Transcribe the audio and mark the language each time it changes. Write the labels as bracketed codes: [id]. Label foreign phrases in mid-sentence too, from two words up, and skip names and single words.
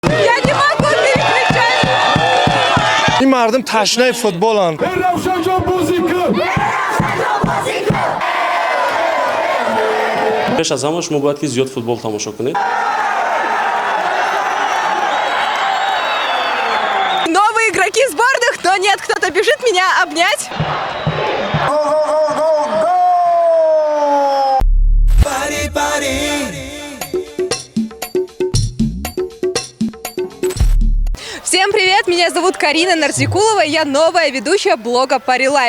[ru] Я не могу перекричать. [tg] این مردم تشنه فوتبالن. پیش از همه شما باید که زیاد فوتبال تماشا کنید. [ru] Новые игроки сборных, но нет, кто-то бежит меня обнять. Всем привет, меня зовут Карина Нарзикулова, я новая ведущая блога Пари Лайф.